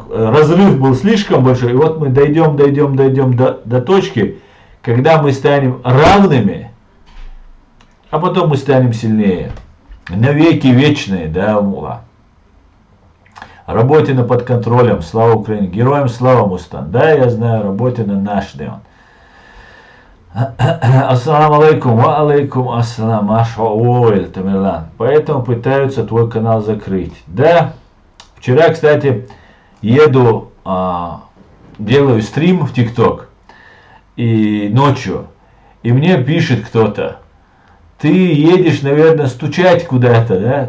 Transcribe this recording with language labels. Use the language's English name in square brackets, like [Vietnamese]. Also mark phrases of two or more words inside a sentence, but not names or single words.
[Russian] Разрыв был слишком большой, и вот мы дойдем до точки, когда мы станем равными, а потом мы станем сильнее. Навеки вечные, да, Мула. Работина под контролем, слава Украине, героям слава, Мустан. Да, я знаю, работина наш, да. [Arabic] السلام عليكم، وعليكم السلام, ما شاء الله, тамерлан. [Russian] Поэтому пытаются твой канал закрыть. Да, вчера, кстати, еду, делаю стрим в ТикТок, и ночью, и мне пишет кто-то, ты едешь, наверное, стучать куда-то, да?